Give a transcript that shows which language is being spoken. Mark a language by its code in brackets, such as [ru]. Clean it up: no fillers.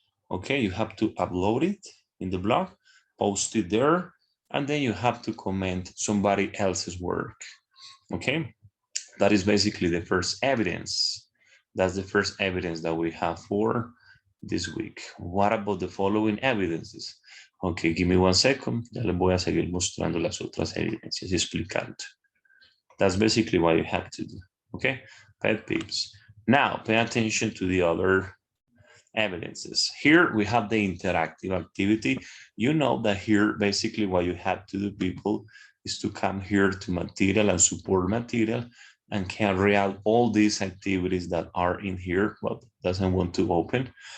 [en] Okay, you have to upload it in the blog, post it there, and then you have to comment somebody else's work. Okay, that is basically the first evidence. That's the first evidence that we have for this week. What about the following evidences? Okay, give me 1 second. [es] Ya les voy a seguir mostrando las otras evidencias y explicando. [en] That's basically what you have to do. Okay, pet peeves. Now, pay attention to the other evidences. Here we have the interactive activity. You know that here basically what you have to do, people, is to come here to material and support material and carry out all these activities that are in here, but doesn't want to open.